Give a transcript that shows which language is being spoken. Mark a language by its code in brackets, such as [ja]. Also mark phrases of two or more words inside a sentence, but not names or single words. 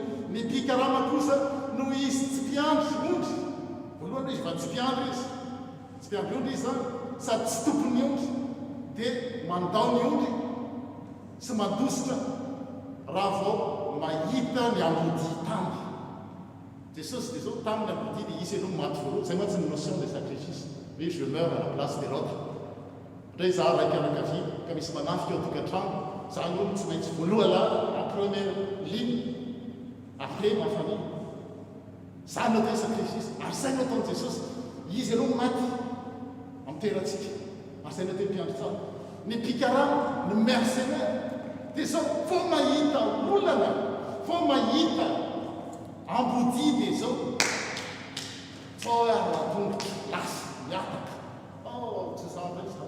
[mg] Ny mpikarama kosa no izy tsy mpiandry ondry voalohany izy va tsy mpiandry izy tsy mpiandry ondry izy zany sady tsy tompony ondry dia mandao ny ondry sy mandositra raha vao mahita ny ambodi tamby. Jesosy dia zao taminy ambodi dia izy aloha maty voalohany. Zay mantsy [fr] ny notion de sacrifice hoe je meurs à la place de l'autre. [mg] Ndray za raiky anakavia ka misy manafika ao tokantrano za aloha tsy maintsy voaloha la [fr] en première ligne après ma famille. [mg] Zany no atao sacrifice ary zay no ataony Jesosy. Izy aloha maty amin'ny toerantsika ary zay no atao mpiandry tsara. Ny mpikarama ny mercenaire dia zao fo mahita olana fo mahita ambodi dia zao fo aratongotra lasa miataka tsy zandra izy.